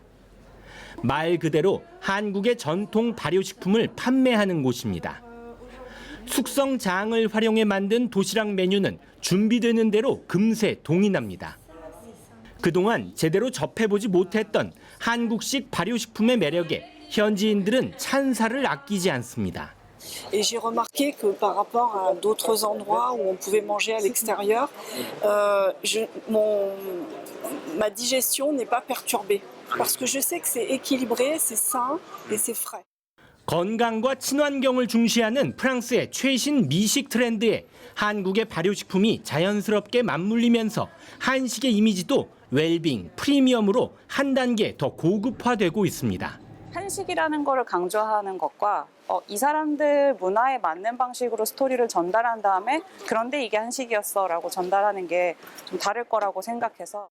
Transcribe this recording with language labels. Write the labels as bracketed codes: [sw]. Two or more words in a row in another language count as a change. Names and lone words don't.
[ko] 말 그대로 한국의 전통 발효식품을 판매하는 곳입니다. 숙성장을 활용해 만든 도시락 메뉴는 준비되는 대로 금세 동이 납니다. 그동안 제대로 접해보지 못했던 한국식 발효식품의 매력에 현지인들은 찬사를 아끼지 않습니다. [fr] Et j'ai remarqué que par rapport à d'autres endroits où on pouvait manger à l'extérieur, ma digestion n'est pas perturbée. Parce que je sais que c'est équilibré, c'est sain et c'est frais. [ko] 건강과 친환경을 중시하는 프랑스의 최신 미식 트렌드에 한국의 발효식품이 자연스럽게 맞물리면서 한식의 이미지도 웰빙, 프리미엄으로 한 단계 더 고급화되고 있습니다. 한식이라는 거를 강조하는 것과 이 사람들 문화에 맞는 방식으로 스토리를 전달한 다음에 그런데 이게 한식이었어라고 전달하는 게 좀 다를 거라고 생각해서